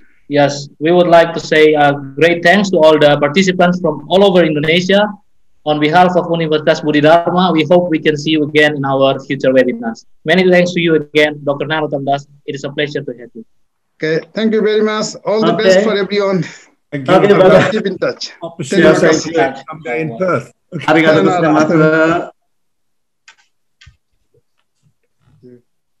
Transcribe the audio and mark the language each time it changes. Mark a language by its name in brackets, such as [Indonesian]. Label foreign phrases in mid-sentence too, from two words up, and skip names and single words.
[English] Yes, we would like to say great thanks to all the participants from all over Indonesia, On behalf of Universitas Buddhi Dharma, we hope we can see you again in our future webinars. Many thanks to you again, Dr. Narottam. It is a pleasure to have you. Okay, thank you very much. All the best for everyone. Thank you. Okay, brother. Keep in touch. [Indonesian] Terima kasih. Sampai in Perth. [Japanese] ありがとうございます.